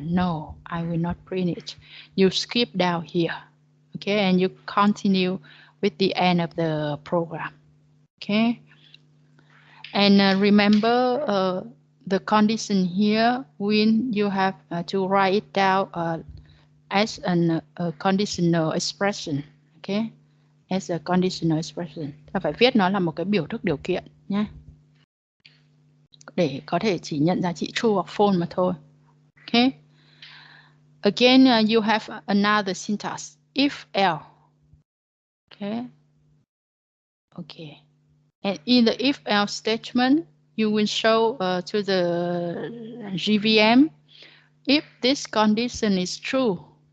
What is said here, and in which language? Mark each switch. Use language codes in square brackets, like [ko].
[en] No, I will not print it. You skip down here, okay, and you continue with the end of the program, okay. And remember the condition here when you have to write it down as a conditional expression, okay, as a conditional expression. [vi] Ta phải viết nó là một cái biểu thức điều kiện nhé, để có thể chỉ nhận giá trị true hoặc false mà thôi. Okay. [en] Again, you have another syntax, if else. Okay. Okay. And in the if else statement, you will show to the GVM if this condition is true.